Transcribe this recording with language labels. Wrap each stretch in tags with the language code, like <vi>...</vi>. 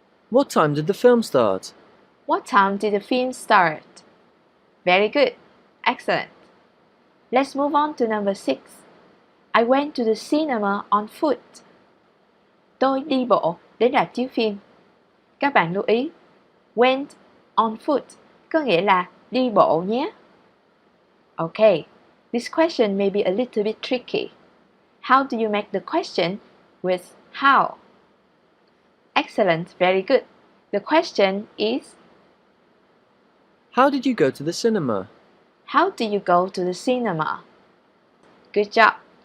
<en>What time did the film start? what time did the film start? Very good, excellent. Let's move on to number 6. I went to the cinema on foot.</en> <vi>Tôi đi bộ đến rạp chiếu phim. Các bạn lưu ý,</vi> <en>went on foot</en> <vi>có nghĩa là đi bộ nhé.</vi> <en>Okay, this question may be a little bit tricky. How do you make the question with how? Excellent, very good. The question is, How did you go to the cinema? how do you go to the cinema? Good job.</en>